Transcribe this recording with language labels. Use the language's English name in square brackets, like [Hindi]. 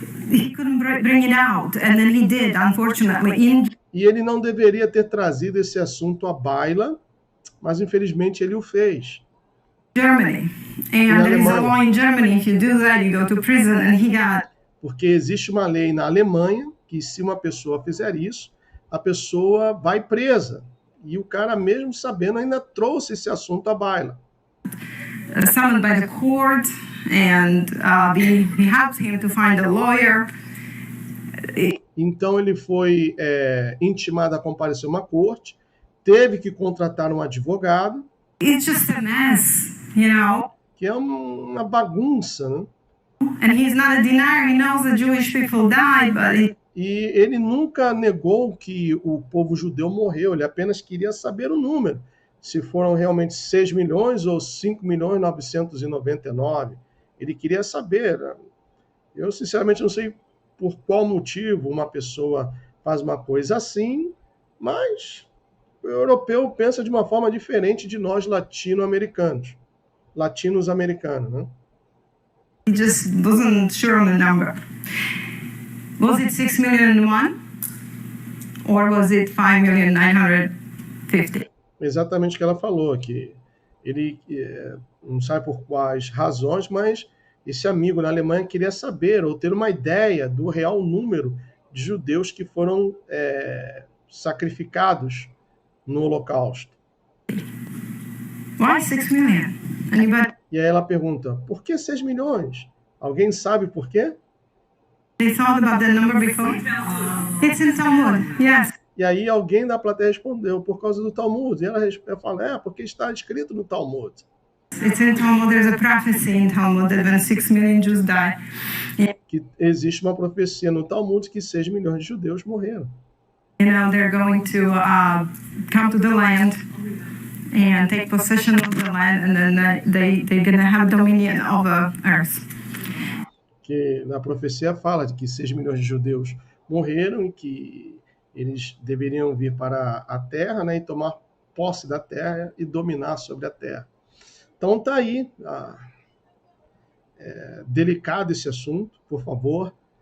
[English] He couldn't bring it out, and then he did, unfortunately. [Portuguese] E ele não deveria ter trazido esse assunto à baila, mas infelizmente ele o fez. [English] Germany. And there is a law in Germany, if you do that, you go to prison, and he got... [Portuguese] Porque existe uma lei na Alemanha que se uma pessoa fizer isso, a pessoa vai presa. E o cara, mesmo sabendo, ainda trouxe esse assunto à baila. [English] Summoned by the court, and we helped him to find a lawyer. [Portuguese] Então ele foi intimado a comparecer a uma corte, teve que contratar um advogado. [English] It's just a mess, you know. [Portuguese] Que é uma bagunça, né? [English] And he's not a denier. He knows that Jewish people died, but [Portuguese] E ele nunca negou que o povo judeu morreu, ele apenas queria saber o número. Se foram realmente 6 milhões ou 5.999.000. Ele queria saber. Eu, sinceramente, não sei por qual motivo uma pessoa faz uma coisa assim, mas o europeu pensa de uma forma diferente de nós latino-americanos. Latinos-americanos, né? [English] he just wasn't sure on the number. Was it 6,000,001? Or was it 5,950,000? [Portuguese] Exatamente o que ela falou, que ele não sabe por quais razões, mas esse amigo na Alemanha queria saber ou ter uma ideia do real número de judeus que foram sacrificados no Holocausto. [English] Why 6 million? Anybody? [Portuguese] E aí ela pergunta, por que 6 milhões? Alguém sabe por quê? [English] They thought about the number before? It's in Talmud, yes. [Portuguese] E aí alguém da plateia respondeu, por causa do Talmud. E ela fala, porque está escrito no Talmud. [English] It's in Talmud. There's a prophecy in Talmud that when 6 million Jews die, [Portuguese] Que existe uma profecia no Talmud que 6 milhões de judeus morreram. [English] you know, they're going to come to the land and take possession of the land, and then they're going to have dominion over earth. [Portuguese] Que na profecia fala de que 6 milhões de judeus morreram e que eles deveriam vir para a terra, né, e tomar posse da terra e dominar sobre a terra. Então tá aí, delicado esse assunto, por favor,